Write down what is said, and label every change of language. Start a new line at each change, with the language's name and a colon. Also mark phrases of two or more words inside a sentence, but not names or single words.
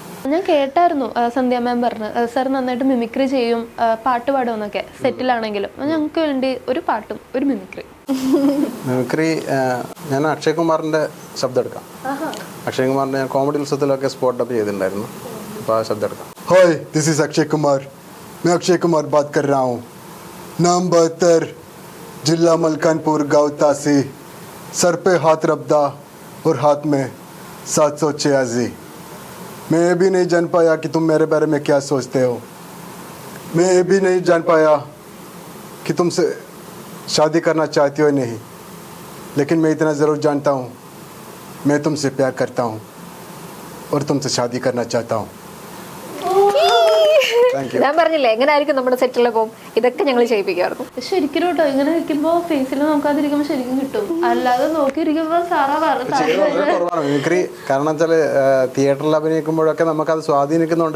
Malayalam: ഞാൻ കേട്ടായിരുന്നു സന്ധ്യ മാം പറഞ്ഞ് സാർ നന്നായിട്ട് മിമിക്രി ചെയ്യും, പാട്ട് പാടുമെന്നൊക്കെ സെറ്റിലാണെങ്കിലും. ഞങ്ങൾക്ക് വേണ്ടി ഒരു പാട്ടും ഒരു മിമിക്രി. മിമിക്രി ഞാൻ അക്ഷയ് കുമാറിൻ്റെ ശബ്ദം എടുക്കാം. അക്ഷയ് കുമാറിൻ്റെ ഞാൻ കോമഡി ഉത്സവത്തിലൊക്കെ
English: spot up
Malayalam: ചെയ്തിട്ടുണ്ടായിരുന്നു. അപ്പോൾ ആ ശബ്ദം എടുക്കാം.
English: Hi, this is Akshay Kumar.
Hindi: मैं अक्षय कुमार बात कर रहा हूँ. नाम 72, जिला मलकानपुर, गाँव तासी. सर पे हाथ रबदा और हाथ में 786. मैं ये भी नहीं जान पाया कि तुम मेरे बारे में क्या सोचते हो. मैं ये भी नहीं जान पाया कि तुमसे शादी करना चाहती हो नहीं. लेकिन मैं इतना ज़रूर जानता हूँ, मैं तुमसे प्यार करता हूँ और तुमसे शादी करना चाहता हूँ.
Malayalam: ഞാൻ പറഞ്ഞില്ലേ എങ്ങനെയായിരിക്കും നമ്മുടെ സെറ്റിലെ പോകും, ഇതൊക്കെ ഞങ്ങൾ ചെയ്യിപ്പിക്കാറുണ്ട്. ശരിക്കും കേട്ടോ, ഇങ്ങനെ നിൽക്കുമ്പോൾ ഫേസിൽ നോക്കാതിരിക്കുമ്പോൾ ശരിക്കും കിട്ടും. അല്ലാതെ നോക്കിയിരിക്കുമ്പോൾ സാറാ കുറവാണ് മിമിക്രി. കാരണം വെച്ചാൽ തിയേറ്ററിൽ അഭിനയിക്കുമ്പോഴൊക്കെ നമുക്കത് സ്വാധീനിക്കുന്നുണ്ട്.